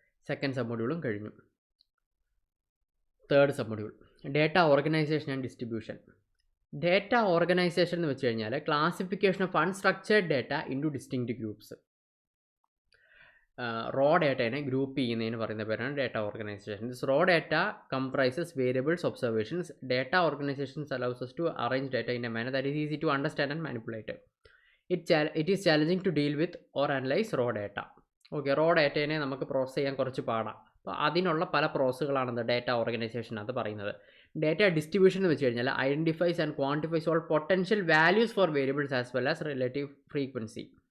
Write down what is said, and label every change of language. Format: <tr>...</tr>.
<ml>Second sub മൊഡ്യൂളും കഴിഞ്ഞു. Third sub module, data organisation and distribution.</ml> <en>data organization</en> <ml>എന്ന് വെച്ച് കഴിഞ്ഞാൽ</ml> <en>Classification of unstructured data into distinct groups.</en> <ml>Raw ഡേറ്റേനെ group ചെയ്യുന്നതിന് പറയുന്ന പേരാണ് data organisation.</ml> <en>This raw data comprises variables, observations. Data organizations allows us to arrange data in a manner that is easy to understand and manipulate. It is challenging to deal with or analyze raw data.</en> <ml>Okay, raw ഡേറ്റേനെ നമുക്ക് process ചെയ്യാൻ കുറച്ച് പാടാണ്. അപ്പോൾ അതിനുള്ള പല പ്രോസസ്സുകളാണ് data organisation അത് പറയുന്നത്.</ml> <en>data distribution</en> <ml>എന്ന് വെച്ച് കഴിഞ്ഞാൽ</ml> <en>Identifies and quantifies all potential values for variables as well as relative frequency.</en>